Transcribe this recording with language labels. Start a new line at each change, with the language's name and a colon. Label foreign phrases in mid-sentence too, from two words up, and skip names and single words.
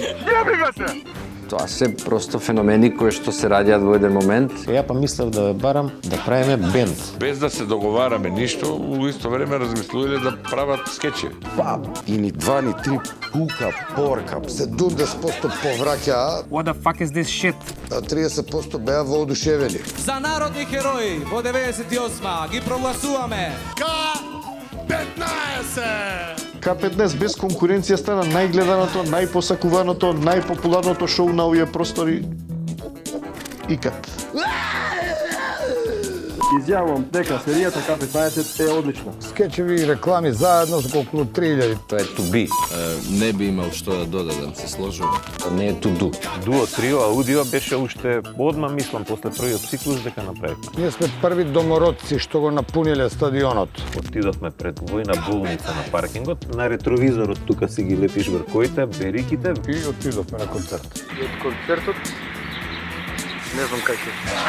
Macedonian: Тоа се просто феномени кои што се раѓаат во еден момент. Ја па мислев да ве барам да правиме бенд. Без да се договараме ништо, у исто време размислувале да прават скечи. Па, и ни два, ни три пука, порка. 70% повраќаа,
English: What the fuck is this shit?
Macedonian: а 30% беа воодушевени. За народни херои во 98 ги прогласуваме К15 без конкуренција стана најгледаното, најпосакуваното, најпопуларното шоу на овие простори икад. Изјавувам дека серијата К15 е одлична. Скечеви и реклами заедно со околу 3000. Тоа е
English: to be.
Macedonian: Не би имал што да додадам, се сложувам. Не е
English: to do.
Macedonian: Дуо, трио, аудио беше уште одма, мислам, после првиот циклус дека направивме. Ние сме први домородци што го напуниле стадионот. Отидовме пред војна болница на паркингот, на ретровизорот тука си ги лепиш вркоите, бериките. И отидовме на концерт. И од концертот, не знам кај ќе.